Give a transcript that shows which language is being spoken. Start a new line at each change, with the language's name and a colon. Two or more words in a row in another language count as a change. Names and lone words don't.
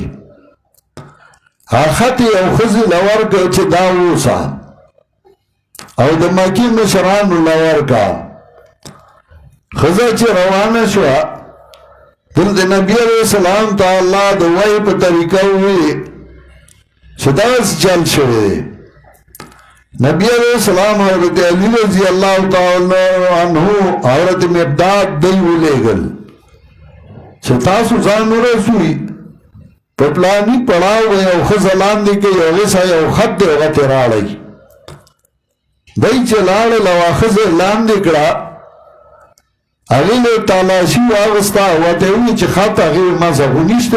Pashto: هغه خط یې یو ښځې له ورکړه چې دا اوسه او د مکې مشرانو له ورکړه ښځه چې روانه شوه دلته نبي
Arabic: علیه السلام
Pashto: ته الله د وحی په طریقه وویل چې داسې چل شوی دی نبی
Arabic: علیہ السلام
Pashto: حضرت علی
Arabic: رضی اللہ تعالی عنہ
Pashto: حضرت مقداد دی ولیگل چې تاسو ځان ورسوئ په پلاني پړاو به یو ښځه لاندې کوي هغې سره یو خط دی هغه ترې راړئ دی چې لاړل او ښځه لاندې کړه هغې له تالاشي واغسته او ورته یې وویل چې خط هغې مزه خو نشته